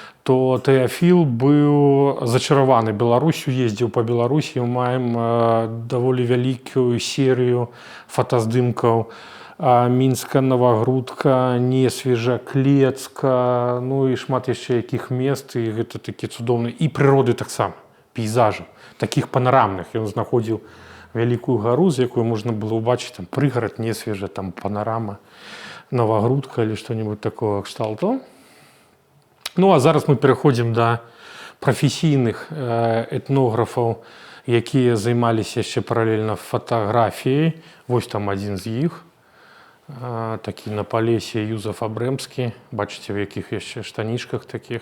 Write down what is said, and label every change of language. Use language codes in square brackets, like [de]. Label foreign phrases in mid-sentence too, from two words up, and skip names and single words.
[be] то Тэафіл быў зачараваны Беларусю, ездзіў па Беларусі, маем даволі вялікую серыю фотаздымкаў Мінска, Новагрудка, Несвежа, Клецка, ну і шмат яшчэ якіх мест, і гэта такі цудоўны, і прыроды таксама, пейзажаў, такіх панарамных. Ён знаходзіў вялікую гару, з якой можна было ўбачыць там прыгарад, Несвежа, там панарама, Новагрудка [ru] или что-нибудь [be] такого кшталту. Ну, а зараз мы пераходзім да прафесійных этнографаў, якія займаліся яшчэ паралельна фатаграфіяй. Вось там адзін з іх, такі на Палесе, Юзеф Абрэмскі. Бачыце, в якіх яшчэ штанішках такіх.